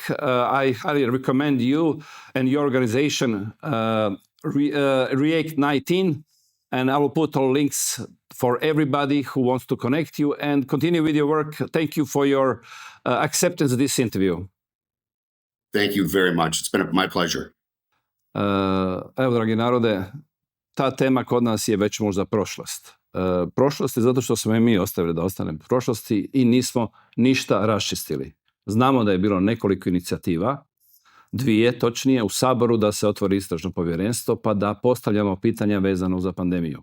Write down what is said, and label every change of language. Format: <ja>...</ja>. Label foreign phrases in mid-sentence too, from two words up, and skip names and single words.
<en>I highly recommend you and your organization, React 19, and I will put all links for everybody who wants to connect you and continue with your work. Thank you for your acceptance of this interview. Thank you very much. It's been my pleasure.</en> <hr>Evo, dragi narode, ta tema kod nas je već možda prošlost. Prošlost je zato što smo i mi ostavili da ostanemo u prošlosti i nismo ništa raščistili. Znamo da je bilo nekoliko inicijativa, 2 točnije, u Saboru da se otvori istražno povjerenstvo pa da postavljamo pitanja vezano za pandemiju.</hr>